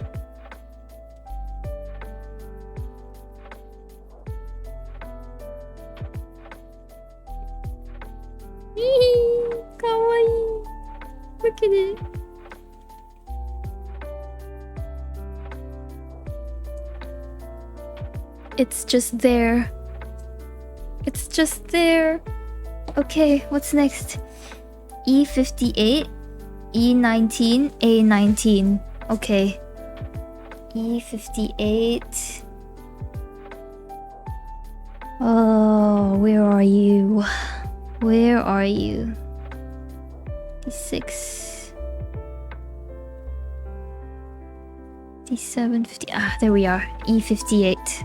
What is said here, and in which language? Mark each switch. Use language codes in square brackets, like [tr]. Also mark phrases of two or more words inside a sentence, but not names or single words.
[en] Kawaii. Look at it. It's just there. It's just there. Okay, what's next? E58, E19, A19. Okay. E58. Oh, where are you? Where are you? D6. D7, 50. Ah, there we are. E58.